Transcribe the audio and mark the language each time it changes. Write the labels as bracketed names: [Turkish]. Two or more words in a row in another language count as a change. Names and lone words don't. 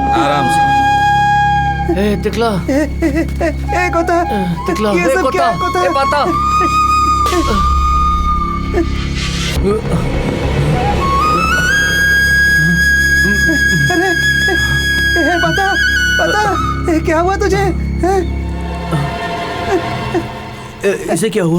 [Hindi] आराम से। ए तिकला, कोता, तिकला, ये सब क्या कोता? ए पाता। अरे पता क्या हुआ तुझे? इसे क्या हुआ?